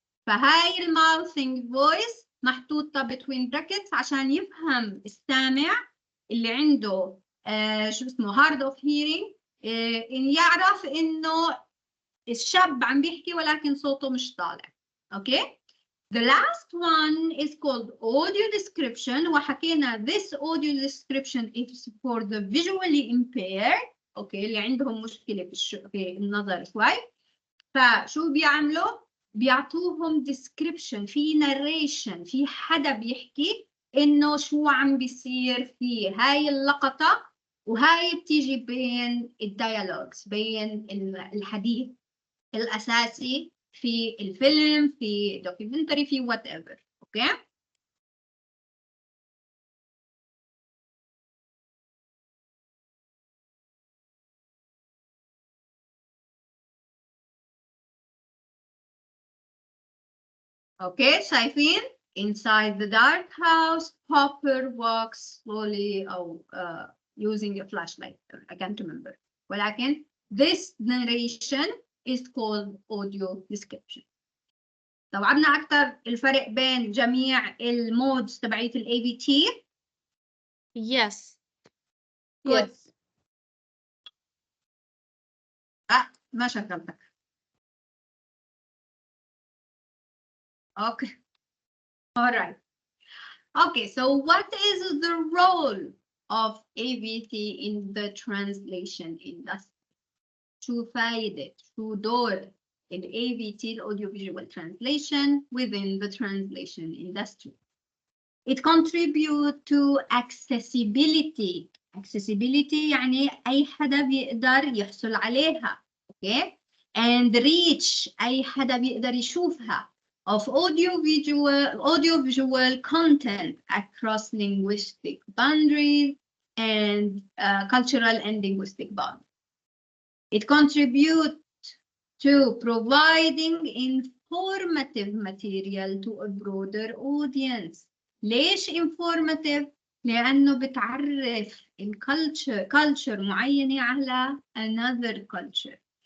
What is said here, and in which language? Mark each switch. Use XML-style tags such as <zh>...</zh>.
<ar>فهاي الماوثينج فويس محطوطة</ar> <en>between brackets</en> <ar>عشان يفهم السامع اللي عنده شو اسمه</ar> <en>hard of hearing</en> <ar>إن يعرف إنه الشاب عم بيحكي ولكن صوته مش طالع. أوكي.</ar> <en>The last one is called audio description</en> <ar>وحكينا</ar> <en>this audio description is for the visually impaired.</en> <ar>أوكي اللي عندهم مشكلة في النظر شوي. فشو بيعملوا؟ بيعطوهم description في narration في حدا بيحكي إنه شو عم بيصير في هاي اللقطة وهاي بتيجي بين الديالوجز بين الحديث الأساسي في الفيلم في documentary في whatever. أوكي؟ Okay, شايفين?</ar> <en>Inside the dark house, Popper walks slowly using a flashlight. I can't remember.</en> <ar>ولكن</ar> <en>this narration is called audio description.</en> <ar>استوعبنا أكثر الفرق بين جميع المودز تبعية ال ABT.</ar> <en>Yes. Good. Yes.</en> <ar>ما شغلتك.</ar> <en>Okay. All right. Okay, so what is the role of ABT in the translation industry?</en> <ar>شو فايدة شو دور ال</ar> <en>ABT audiovisual translation within the translation industry? It contributes to accessibility.</en> <ar>Accessibility يعني أي حدا بيقدر يحصل عليها.</ar> <en>Okay? And reach</en> <ar>أي حدا بيقدر يشوفها.</ar> <en>Of audiovisual content across linguistic boundaries and cultural and linguistic boundaries. It contributes to providing informative material to a broader audience.</en> <ar>ليش informative؟ لأنه بتعرف culture معينة على</ar> <en>another culture.</en>